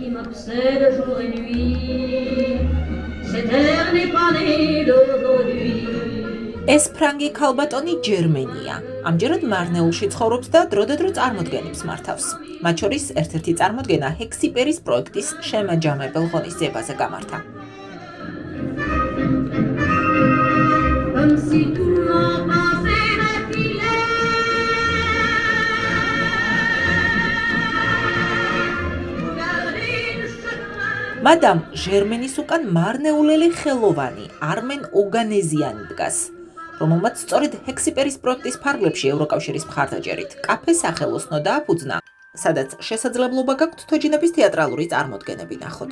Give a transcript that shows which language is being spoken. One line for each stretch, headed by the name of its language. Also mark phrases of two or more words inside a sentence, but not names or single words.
French: C'est le jour et nuit, cette terre n'est pas née d'aujourd'hui.
Georgian: ეს ფრანგი ქალბატონი ჯერმენია. ამჯერად მარნეულში ცხოვრობს და დროდადრო წარმოდგენებს მართავს. მათ შორის ერთ-ერთი წარმოდგენა ჰექსიპერის პროექტის შემაჯამებელ ღონისძიებაზე გამართა.
French: Comme si tout le monde pensait défiler.
Georgian: მადამ ჟერმენის უკან მარნეულელი ხელოვანი არმენ ოგანეზიანი დგას, რომელმაც სწორედ ჰექსიპერის პროექტის ფარგლებში ევროკავშირის მხარდაჭერით კაფე სახელოსნო დააფუძნა, სადაც შესაძლებლობა გაქვთ თოჯინების თეატრალური წარმოდგენები ნახოთ.